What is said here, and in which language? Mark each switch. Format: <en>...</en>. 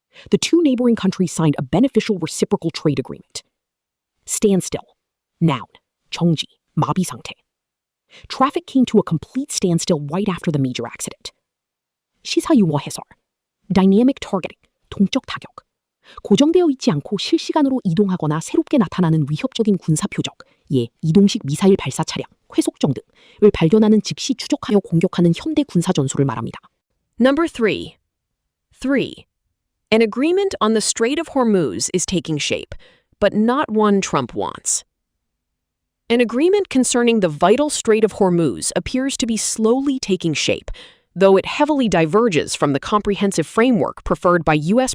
<en>The two neighboring countries signed a beneficial reciprocal trade agreement. Standstill. Noun.</en> <ko>정지, 마비 상태.</ko> <en>Traffic came to a complete standstill right after the major accident.</en> <ko>시사유머 해설.</ko> <en>Dynamic targeting,</en> <ko>동적 타격. 고정되어 있지 않고 실시간으로 이동하거나 새롭게 나타나는 위협적인 군사 표적, 이동식 미사일 발사 차량, 회속정 등을 발견하는 즉시 추적하여 공격하는 현대 군사 전술을 말합니다.</ko> <en>Number 3. 3. An agreement on the Strait of Hormuz is taking shape, but not one Trump wants. An agreement concerning the vital Strait of Hormuz appears to be slowly taking shape, though it heavily diverges from the comprehensive framework preferred by U.S.</en>